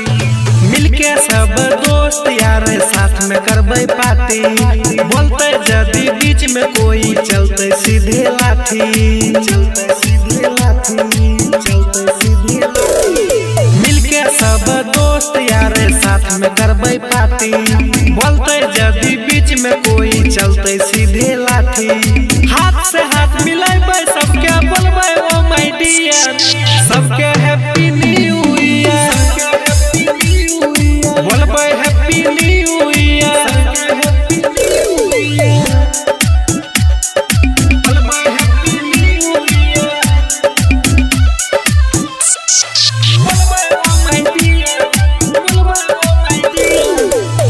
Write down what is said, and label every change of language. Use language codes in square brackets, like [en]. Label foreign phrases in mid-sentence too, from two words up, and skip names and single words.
[mai] मिलके सब दोस्त यार साथ में करबै पार्टी, बोलते जदी बीच में कोई चलते सीधे लाठी, चलते सीधे लाठी, चलते सीधे लाठी। मिलके सब दोस्त यार साथ में करबै पार्टी, बोलते जदी बीच में कोई चलते सीधे लाठी। हाथ से हाथ मिलाबै सबके बोलबै [en] oh my dear, [mai] सबके [en] happy new year, [mai] बोलबै [en] happy new year, [mai] बोलबै [en] happy new year, [mai] बोलबै [en] oh my dear, [mai] बोलबै [en] oh my dear.